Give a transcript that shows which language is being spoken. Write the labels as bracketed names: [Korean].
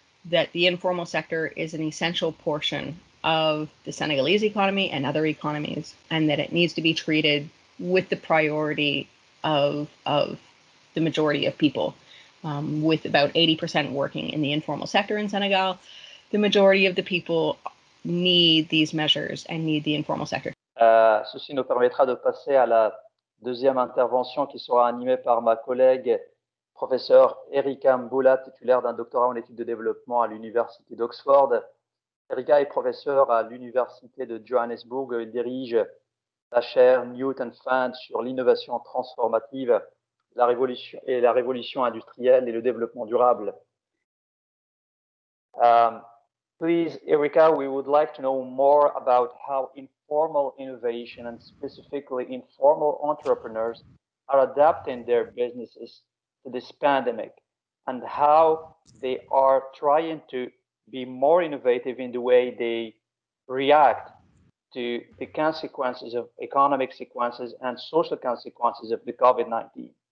[English] That the informal sector is an essential portion of the Senegalese economy and other economies, and that it needs to be treated with the priority of the majority of people. With about 80% working in the informal sector in Senegal, the majority of the people need these measures and need the informal sector. [French] Ceci nous permettra de passer à la deuxième intervention qui sera animée par ma collègue professeure Erika Mboula, titulaire d'un doctorat en études de développement à l'Université d'Oxford. Erika est professeure à l'Université de Johannesburg. Elle dirige la chaire Newton Fund sur l'innovation transformative, la révolution industrielle et le développement durable. [English] Please, Erika, we would like to know more about how informal innovation and specifically informal entrepreneurs are adapting their businesses to this pandemic and how they are trying to be more innovative in the way they react to the consequences of economic consequences and social consequences of the COVID-19.